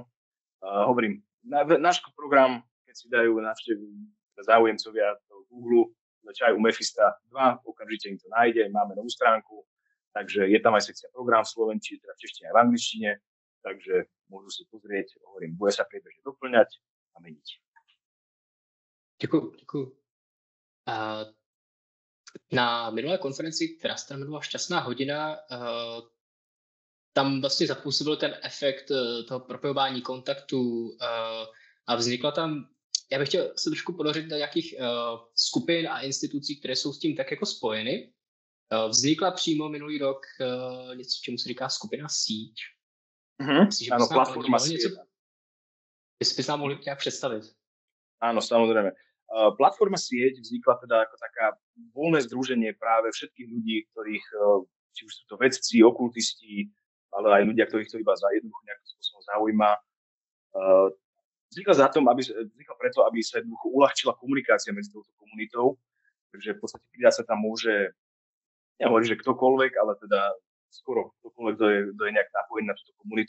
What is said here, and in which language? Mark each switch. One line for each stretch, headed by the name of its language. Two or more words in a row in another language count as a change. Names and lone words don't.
Slovak: Hovorím, náš program, keď si dajú záujemcovia do Google, začajú u Mefista 2, okamžite im to nájde, máme novú stránku, takže je tam aj sekcia program v slovenčine, teda v češtine aj v angličtine, takže môžu si pozrieť, hovorím, bude sa priebežne doplňať a meniť.
Czech: Děkuji. Na minulé konferenci, která se tam jmenovala Šťastná hodina, tam vlastně zapůsobil ten efekt toho propojování kontaktů a vznikla tam, já bych chtěl se trošku ponořit na nějakých skupin a institucí, které jsou s tím tak jako spojeny. Vznikla přímo minulý rok něco, čemu se říká skupina síť.
Slovak: Myslíš, áno, platforma síť.
Czech: Bys nám mohli nějak představit?
Slovak: Áno, samozrejme. Platforma sieť vznikla teda ako taká voľné združenie práve všetkých ľudí, ktorých, či už sú to vedci, okultisti, ale aj ľudia, ktorých to iba jednoducho nejakým spôsobom zaujíma. Vznikla preto, aby sa jednoducho uľahčila komunikácia medzi touto komunitou, takže v podstate pridať sa tam môže, nehovorím, že ktokoľvek, ale teda skoro ktokoľvek, kto je nejak napojený na túto komunitu.